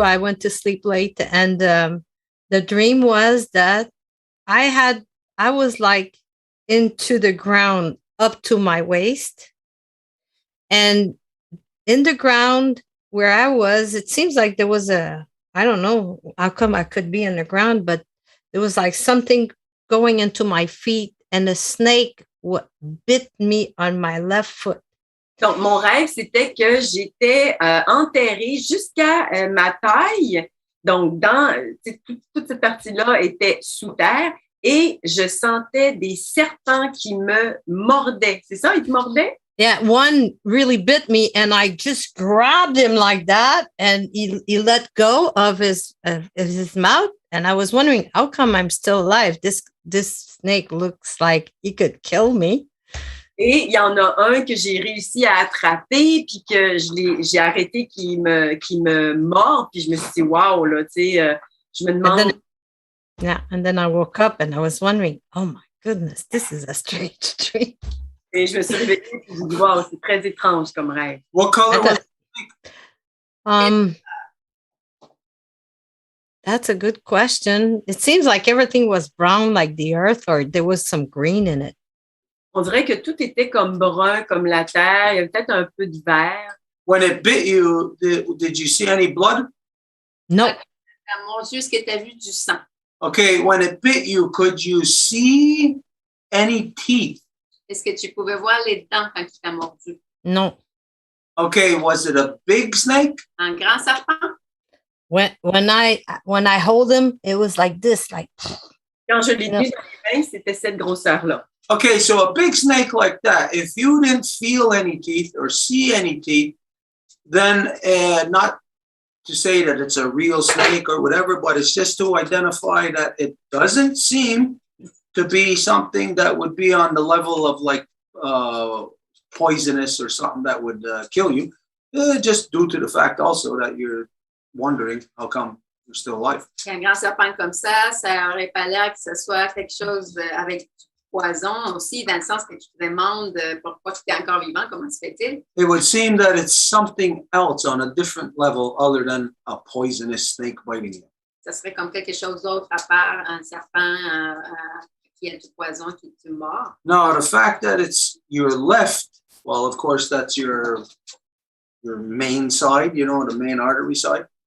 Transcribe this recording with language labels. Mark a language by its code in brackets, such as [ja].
[en] I went to sleep late, and the dream was that I was like into the ground up to my waist, and in the ground where I was, it seems like there was I don't know how come I could be in the ground, but there was like something going into my feet, and a snake bit me on my left foot. [fr] Donc, mon rêve, c'était que j'étais enterrée jusqu'à ma taille. Donc, toute cette partie-là était sous terre et je sentais des serpents qui me mordaient. C'est ça, ils te mordaient? [en] Yeah, one really bit me, and I just grabbed him like that, and he let go of his mouth. And I was wondering, how come I'm still alive? This snake looks like he could kill me. [fr] Et il y en a un que j'ai réussi à attraper, puis que j'ai arrêté qui me mord, puis je me suis dit, wow, là, tu sais, je me demande. [en] And then I woke up and I was wondering, oh my goodness, this is a strange dream. [fr] Et je me suis réveillée et je me suis dit, wow, c'est très étrange comme rêve. [en] What color was it? That's a good question. It seems like everything was brown like the earth, or there was some green in it. [fr] On dirait que tout était comme brun, comme la terre. Il y avait peut-être un peu de vert. [en] When it bit you, did you see any blood? No. [fr] Mon Dieu, est-ce que tu as vu du sang? [en] Okay, when it bit you, could you see any teeth? [fr] Est-ce que tu pouvais voir les dents quand il t'a mordu? [en] No. Okay, was it a big snake? [fr] Un grand serpent? [en] When I hold him, it was like this, like. [fr] Quand je l'ai tenu dans les mains, c'était cette grosseur-là. [en] Okay, so a big snake like that, if you didn't feel any teeth or see any teeth, then not to say that it's a real snake or whatever, but it's just to identify that it doesn't seem to be something that would be on the level of like poisonous or something that would kill you, just due to the fact also that you're wondering how come you're still alive. [fr] Un grand serpent comme ça aurait pas l'air que ce soit quelque chose avec du poison aussi, dans le sens que tu te demandes pourquoi tu es encore vivant, comment se fait-il? [en] It would seem that it's something else on a different level other than a poisonous snake biting you. [fr] Ça serait comme quelque chose d'autre à part un serpent qui a du poison qui te mord. [en] Now, the fact that it's your left, well, of course, that's your main side, you know, the main artery side.